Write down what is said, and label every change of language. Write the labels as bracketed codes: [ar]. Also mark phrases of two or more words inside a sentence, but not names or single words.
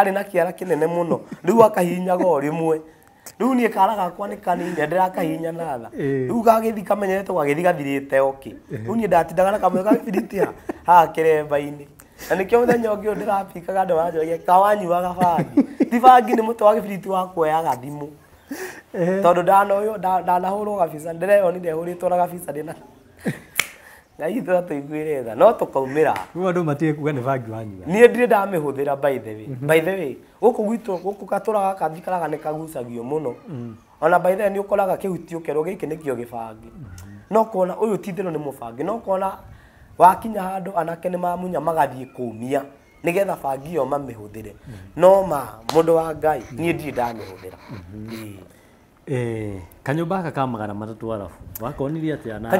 [ki] ari na kiara kinene muno riu akahinyaga o rimwe riu nie kara gakwa ni kanini ndirakahinya natha riu gagithi kamenyete gagithi gathirite oki riu nie ndatindaga na kamwe ga gibiriti ha kiremba-ini na nikio muthenya ungi ndirapikaga andu wanjoria kawanyuaga bangi ti bangi ni mutu wa gibiriti wa kuoya gathimu tondu ndanahurwo gabica ndireyonire huritwo na gabica ndina ngai tuiguire tha no tukaumira riu andu matige kuga ni bangi wanyua nie ndire ndamihuthira [en] by the way [ki] guku gwitu guku gatura gaka thikaraga ni kagucagio muno ona [en] by the way [ki] ni ukoraga kihutio kerwo giki nikio gibangi no kuona uyu tithero ni mubangi no kuona wakinya handu anake ni mamunya magathie kumia nigetha bangi yo mamihuthire no ma mundu wa ngai nie ndire ndamihuthira kanyumba gaka ka 300 arafu wakonirie atia na